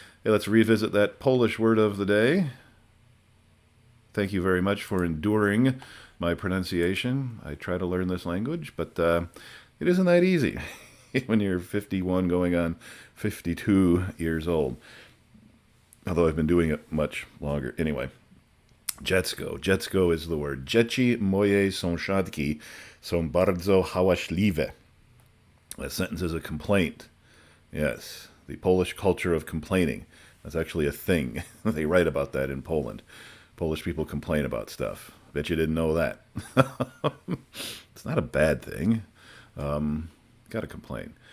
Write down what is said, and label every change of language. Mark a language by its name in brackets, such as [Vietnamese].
[English] Hey, let's revisit that Polish word of the day. Thank you very much for enduring my pronunciation. I try to learn this language, but it isn't that easy when you're 51 going on 52 years old. Although I've been doing it much longer. Anyway, Dziecko. Dziecko is the word. [Polish] Dzieci moje sąsiadki są bardzo hałaśliwe. [English] That sentence is a complaint. Yes, the Polish culture of complaining. That's actually a thing. They write about that in Poland. Polish people complain about stuff. Bet you didn't know that. It's not a bad thing. Gotta complain.